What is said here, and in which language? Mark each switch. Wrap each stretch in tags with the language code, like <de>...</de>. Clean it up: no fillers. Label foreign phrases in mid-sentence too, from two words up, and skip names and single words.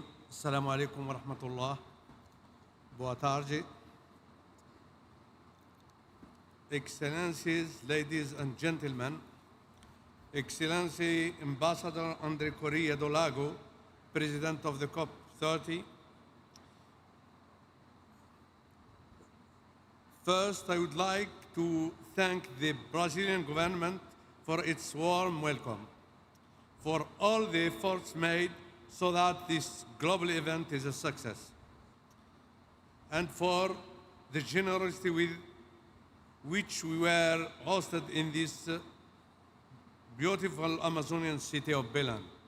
<ar>السلام عليكم ورحمة الله.</ar> <pt>Boa tarde.</pt> <en>Excellencies, ladies and gentlemen, Excellency Ambassador André Correa do Lago, President of the COP30. First, I would like to thank the Brazilian government for its warm welcome, for all the efforts made so that this global event is a success, and for the generosity with which we were hosted in this beautiful Amazonian city of Belem.</en>